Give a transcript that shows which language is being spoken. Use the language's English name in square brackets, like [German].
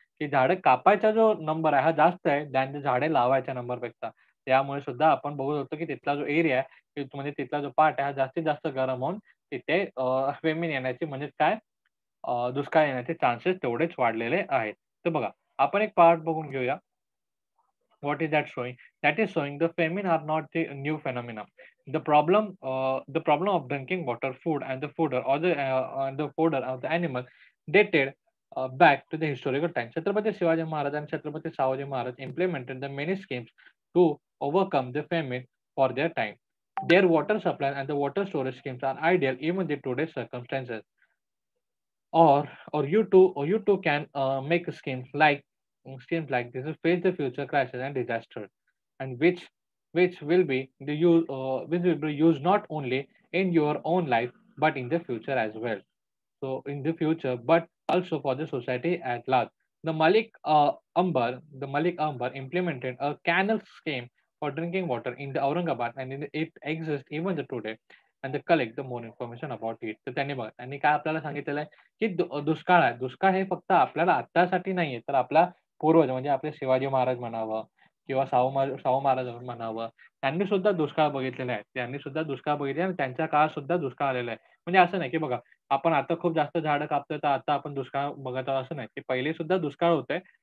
[Marathi] की झाडं कापायचा जो नंबर आहे हा जास्त आहे दॅन झाडे लावायच्या नंबरपेक्षा. त्यामुळे सुद्धा आपण बघू शकतो की तिथला जो एरिया आहे, म्हणजे तिथला जो पार्ट आहे हा जास्तीत जास्त गरम होऊन तिथे फेमिन येण्याची म्हणजे काय दुष्काळ येण्याचे चान्सेस तेवढेच वाढलेले आहेत. तर बघा, आपण एक पार्ट बघून घेऊया. [English] What is that showing? That is showing the famine are not the new phenomena. The problem of drinking water, food, and the fodder or the fodder of the animal dated back to the historical times. Chhatrapati Shivaji Maharaj and Chhatrapati Savaji Maharaj implemented the many schemes to overcome the famine for their time. Their water supply and the water storage schemes are ideal even in today's circumstances. Or you too can make schemes like this to face the future crisis and disaster, and which will be which will be used not only in your own life but in the future as well. So in the future, but also for the society at large. The Malik Ambar implemented a canal scheme for drinking water in the Aurangabad, and it exists even today. And they collect the more information about it. [Marathi] तर त्यांनी बघा, त्यांनी काय आपल्याला सांगितलेलं आहे, की दुष्काळ आहे. दुष्काळ हे फक्त आपल्याला आत्तासाठी नाहीये, तर आपला पूर्वज म्हणजे आपले शिवाजी महाराज म्हणावं किंवा शाहू महाराज म्हणावं, त्यांनी सुद्धा दुष्काळ बघितलेला आहे. त्यांनी सुद्धा दुष्काळ बघितले आणि त्यांच्या काळात सुद्धा दुष्काळ आलेला आहे. म्हणजे असं नाही, की बघा आपण आता खूप जास्त झाडं कापतोय, तर आता आपण दुष्काळ बघत आहोत असं नाही, की पहिले सुद्धा दुष्काळ होते.